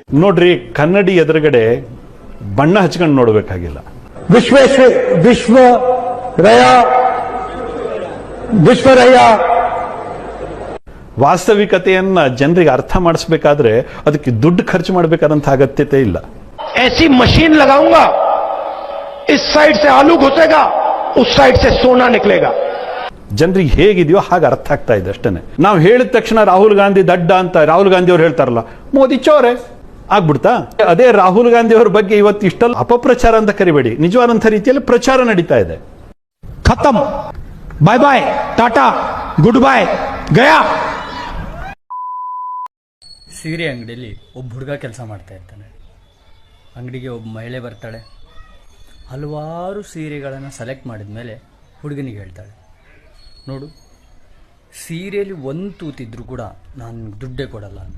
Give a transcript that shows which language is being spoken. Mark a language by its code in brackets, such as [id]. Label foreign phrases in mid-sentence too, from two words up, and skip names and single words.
[kn] ನೋಡ್ರಿ, ಕನ್ನಡಿ ಎದುರುಗಡೆ ಬಣ್ಣ ಹಚ್ಕೊಂಡು ನೋಡ್ಬೇಕಾಗಿಲ್ಲ. ವಿಶ್ವರಯ ವಾಸ್ತವಿಕತೆಯನ್ನ ಜನರಿಗೆ ಅರ್ಥ ಮಾಡಿಸ್ಬೇಕಾದ್ರೆ ಅದಕ್ಕೆ ದುಡ್ಡು ಖರ್ಚು ಮಾಡಬೇಕಾದಂತ ಅಗತ್ಯತೆ ಇಲ್ಲ. [hi] ऐसी मशीन लगाऊंगा, इस साइड से आलू घुसेगा, उस साइड से सोना निकलेगा. [kn] ಜನರಿಗೆ ಹೇಗಿದೆಯೋ ಹಾಗೆ ಅರ್ಥ ಆಗ್ತಾ ಇದೆ ಅಷ್ಟೇನೆ. ನಾವು ಹೇಳಿದ ತಕ್ಷಣ ರಾಹುಲ್ ಗಾಂಧಿ ದಡ್ಡ ಅಂತ ರಾಹುಲ್ ಗಾಂಧಿ ಅವ್ರು ಹೇಳ್ತಾರಲ್ಲ, ಮೋದಿ ಚೋರೆ ಆಗ್ಬಿಡ್ತಾ? ಅದೇ ರಾಹುಲ್ ಗಾಂಧಿ ಅವ್ರ ಬಗ್ಗೆ ಇವತ್ತು ಇಷ್ಟೆಲ್ಲ ಅಪಪ್ರಚಾರ ಅಂತ ಕರಿಬೇಡಿ, ನಿಜವಾದಂತ ರೀತಿಯಲ್ಲಿ ಪ್ರಚಾರ ನಡೀತಾ ಇದೆ. [hi] खत्म, [en] bye bye, tata, good bye, [hi] गया. [kn] ಸೀರೆ ಅಂಗಡಿಯಲ್ಲಿ ಒಬ್ಬ ಹುಡುಗ ಕೆಲಸ ಮಾಡ್ತಾ ಇರ್ತಾನೆ. ಅಂಗಡಿಗೆ ಒಬ್ಬ ಮಹಿಳೆ ಬರ್ತಾಳೆ. ಹಲವಾರು ಸೀರೆಗಳನ್ನು ಸೆಲೆಕ್ಟ್ ಮಾಡಿದ ಮೇಲೆ ಹುಡುಗನಿಗೆ ಹೇಳ್ತಾಳೆ, ನೋಡು, ಸೀರೆಯಲ್ಲಿ ಒಂದು ತೂತಿದ್ರು ಕೂಡ ನಾನು ದುಡ್ಡೇ ಕೊಡಲ್ಲ ಅಂತ.